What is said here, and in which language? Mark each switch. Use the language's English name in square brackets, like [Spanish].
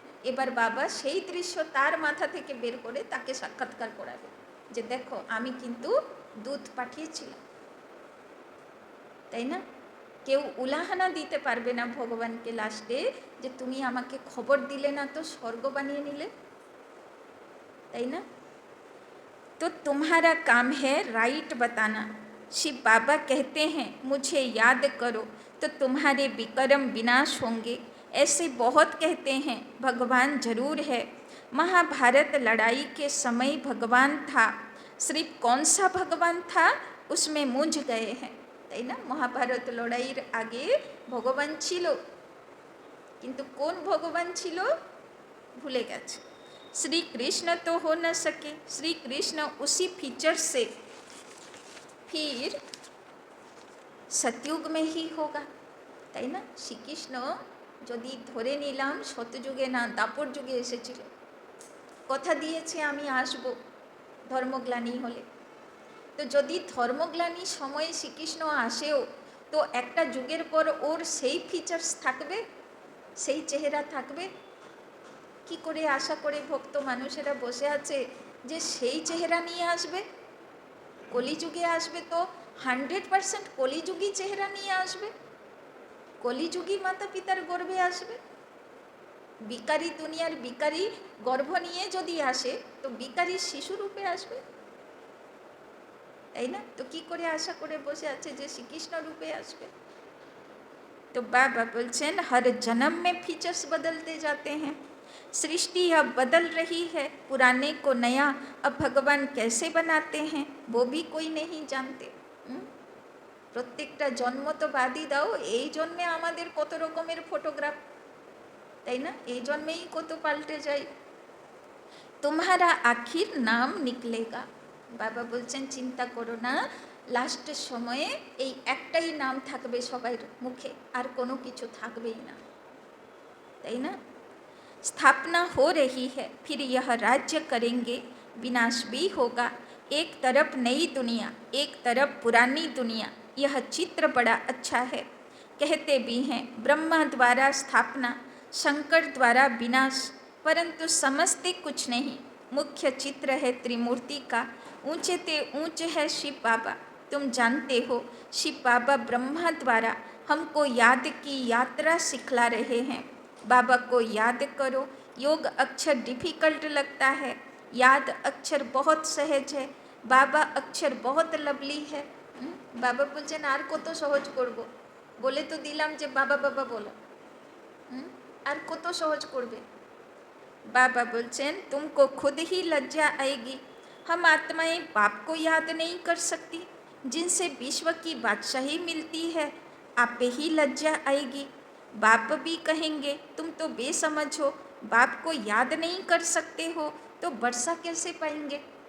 [Bangla] এবার বাবা সেই দৃশ্য তার মাথা থেকে বের করে তাকে সাক্ষাৎকার করাবে যে দেখো আমি কিন্তু দূত পাঠিয়েছিলাম, তাই না? কেউ উলাহানা দিতে পারবে না ভগবানকে লাস্টে যে তুমি আমাকে খবর দিলে না তো স্বর্গ বানিয়ে নিলে, তাই না? [Hindi] तो तुम्हारा काम है राइट बताना। शिव बाबा कहते हैं मुझे याद करो तो तुम्हारे विक्रम विनाश होंगे, ऐसे बहुत कहते हैं भगवान जरूर है। महाभारत लड़ाई के समय भगवान था, सिर्फ कौन सा भगवान था उसमें मूंझ गए हैं, [Bangla] তাই না? মহাভারত লড়াইয়ের আগে ভগবান ছিল, কিন্তু কোন ভগবান ছিল ভুলে গেছে। [Hindi] श्री कृष्ण तो हो न सके, श्री कृष्ण उसी फीचर से फिर सतयुग में ही होगा, [Bangla] তাই না? শ্রীকৃষ্ণ যদি ধরে নিলাম শতযুগে না দাপর যুগে এসেছিল, কথা দিয়েছে আমি আসব ধর্মগ্লানি হলে, তো যদি ধর্মগ্লানি সময়ে শ্রীকৃষ্ণ আসেও তো একটা যুগের পর ওর সেই ফিচার্স থাকবে, সেই চেহারা থাকবে? কি করে আশা করে ভক্ত মানুষেরা বসে আছে যে সেই চেহারা নিয়ে আসবে? কলিযুগে আসবে তো 100% কলিযুগী চেহারা নিয়ে আসবে, কলিযুগী মাতা পিতার গর্ভে আসবে। বিকারি দুনিয়ার বিকারি গর্ভ নিয়ে যদি আসে তো বিকারি শিশুরূপে আসবে, তাই না? তো কি করে আশা করে বসে আছে যে শ্রীকৃষ্ণ রূপে আসবে? [Hindi] तो बाबा [Bangla] बोलছেন [Hindi] हर जन्म में फीचर्स बदलते जाते हैं, सृष्टि अब बदल रही है, पुराने को नया अब भगवान कैसे बनाते हैं वो भी कोई नहीं जानते। [Bangla] প্রত্যেকটা জন্ম তো বাদই দাও, এই জন্মে আমাদের কত রকমের ফটোগ্রাফ, তাই না? এই জন্মেই কত পাল্টে যায়। [Hindi] तुम्हारा आखिर नाम निकलेगा, [Bangla] বাবা বলছেন চিন্তা করো না, লাস্টের সময়ে এই একটাই নাম থাকবে সবার মুখে, আর কোনো কিছু থাকবেই না, তাই না? [Hindi] स्थापना हो रही है, फिर यह राज्य करेंगे, विनाश भी होगा, एक तरफ नई दुनिया एक तरफ पुरानी दुनिया, यह चित्र बड़ा अच्छा है। कहते भी हैं ब्रह्मा द्वारा स्थापना, शंकर द्वारा विनाश, परंतु समझते कुछ नहीं। मुख्य चित्र है त्रिमूर्ति का, ऊंचे ते ऊंच है शिव बाबा, तुम जानते हो शिव बाबा ब्रह्मा द्वारा हमको याद की यात्रा सिखला रहे हैं। बाबा को याद करो, योग अक्षर डिफ़िकल्ट लगता है, याद अक्षर बहुत सहज है, बाबा अक्षर बहुत लवली है। [Bangla] बाबा बोलছেন আর কত সহজ করব, বলে তো দিলাম যে বাবা বাবা বলো, আর কত সহজ করবে? [Hindi] बाबा [Bangla] बोलचेन [Hindi] तुमको खुद ही लज्जा आएगी। हम आत्माएं बाप को याद नहीं कर सकती जिनसे विश्व की बादशाही मिलती है। आप पे ही लज्जा आएगी। बाप भी कहेंगे तुम तो बेसमझ हो, बाप को याद नहीं कर सकते हो तो वर्षा कैसे पाएंगे।